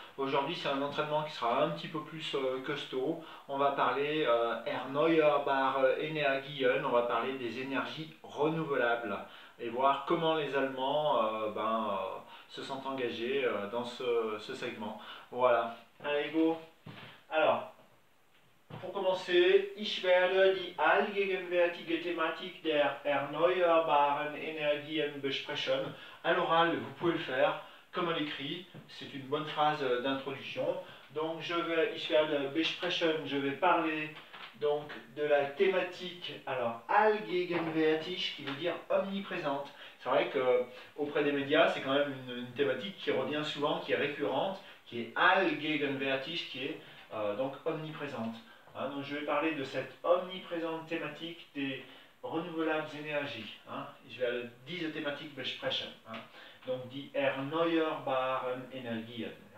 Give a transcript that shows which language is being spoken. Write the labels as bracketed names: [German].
[French] Aujourd'hui, c'est un entraînement qui sera un petit peu plus costaud. On va parler [German] erneuerbare Energien, [French] on va parler des énergies renouvelables et voir comment les Allemands se sont engagés dans ce segment. Voilà. Allez, go. Alors, pour commencer, [German] ich werde die allgegenwärtige Thematik der erneuerbaren Energien besprechen. [French] À l'oral, vous pouvez le faire comme à l'écrit. C'est une bonne phrase d'introduction. Donc, [German] ich werde besprechen, [French] je vais parler donc de la thématique, alors allgegenwärtig, qui veut dire omniprésente. C'est vrai qu'auprès des médias, c'est quand même une thématique qui revient souvent, qui est récurrente, qui est allgegenwärtig, qui est donc omniprésente. Hein, donc je vais parler de cette omniprésente thématique des renouvelables énergies. Hein. Je vais [German] diese Thematik besprechen. [French] Hein. Donc [German] die erneuerbaren Energien.